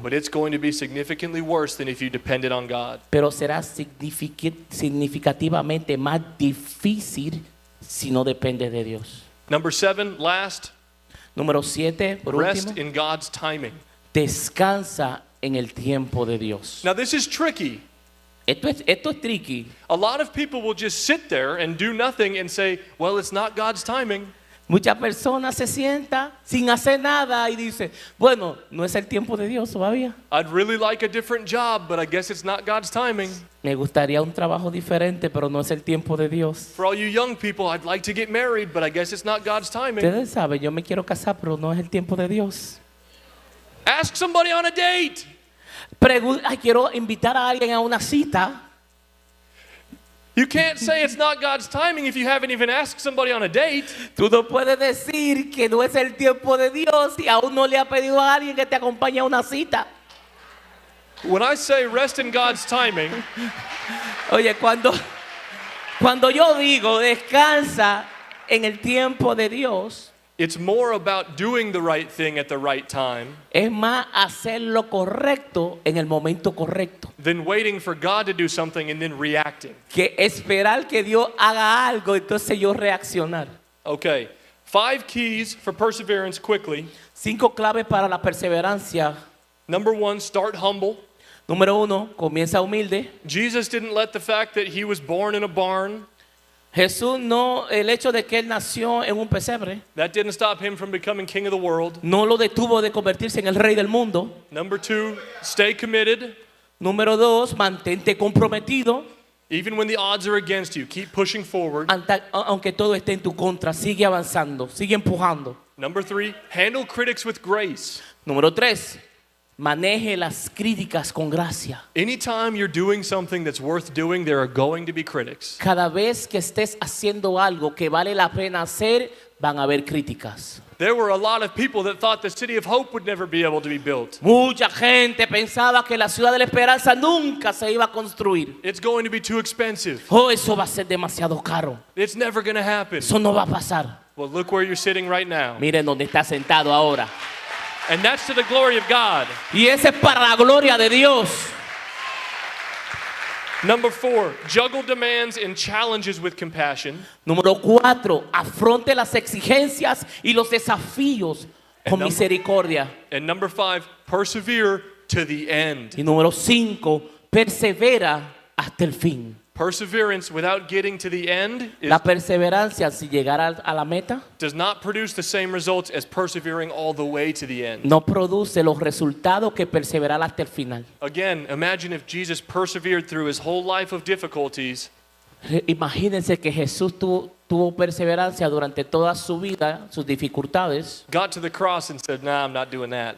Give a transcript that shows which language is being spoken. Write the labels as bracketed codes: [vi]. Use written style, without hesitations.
[en] but it's going to be significantly worse than if you depended on God. [es] pero será significativamente más difícil si no dependes de Dios. [en] Number 7, last, [es] Número 7, por [en] rest [es] último, [en] in God's timing. [es] descansa en el tiempo de Dios. [en] Now this is tricky. [es] Esto es tricky. [en] A lot of people will just sit there and do nothing and say, well, it's not God's timing. [es] Muchas personas se sientan sin hacer nada y dicen, bueno, no es el tiempo de Dios todavía. [en] I'd really like a different job, but I guess it's not God's timing. [es] Me gustaría un trabajo diferente, pero no es el tiempo de Dios. [en] For all you young people, I'd like to get married, but I guess it's not God's timing. [es] Ustedes saben, yo me quiero casar, pero no es el tiempo de Dios. [en] Ask somebody on a date. [es] Quiero invitar a alguien a una cita. [en] You can't say it's not God's timing if you haven't even asked somebody on a date. [es] Tú no puedes decir que no es el tiempo de Dios si aún no le ha pedido a alguien que te acompañe a una cita. [en] When I say rest in God's timing, [es] Oye, cuando yo digo descansa en el tiempo de Dios, [en] it's more about doing the right thing at the right time [es] es más hacer lo correcto en el momento correcto [en] than waiting for God to do something and then reacting. [es] que esperar que Dios haga algo entonces yo reaccionar. [en] Okay, 5 keys for perseverance quickly. [es] 5 claves para la perseverancia. [en] Number 1, start humble. [es] Número 1, comienza humilde. [en] Jesus didn't let the fact that he was born in a barn, [es] Jesús no, el hecho de que él nació en un pesebre, [en] that didn't stop him from becoming king of the world. [es] no lo detuvo de convertirse en el rey del mundo. [en] Number 2, stay committed. [es] Número 2, mantente comprometido. [en] Even when the odds are against you, keep pushing forward. [es] Aunque todo esté en tu contra, sigue avanzando, sigue empujando. [en] Number 3, handle critics with grace. [es] Número 3, maneje las críticas con gracia. [en] Anytime you're doing something that's worth doing, there are going to be critics. [es] Cada vez que estés haciendo algo que vale la pena hacer, van a haber críticas. [en] There were a lot of people that thought the City of Hope would never be able to be built. [es] Mucha gente pensaba que la ciudad de la esperanza nunca se iba a construir. [en] It's going to be too expensive. [es] Oh, eso va a ser demasiado caro. [en] It's never going to happen. [es] Eso no va a pasar. [en] Well, look where you're sitting right now. [es] Miren dónde está sentado ahora. [en] And that's to the glory of God. [es] Y ese es para la gloria de Dios. [en] Number 4, juggle demands and challenges with compassion. [es] Número 4, afronte las exigencias y los desafíos con misericordia. [en] And number 5, persevere to the end. [es] Y número 5, persevera hasta el fin. [en] Perseverance without getting to the end [es] La perseverancia sin llegar a la meta [en] does not produce the same results as persevering all the way to the end. [es] no produce los resultados que perseverar hasta el final. [en] Again, imagine if Jesus persevered through his whole life of difficulties. [es] Imagínense que Jesús tuvo perseverancia durante toda su vida, sus dificultades. [en] Got to the cross and said, nah, I'm not doing that.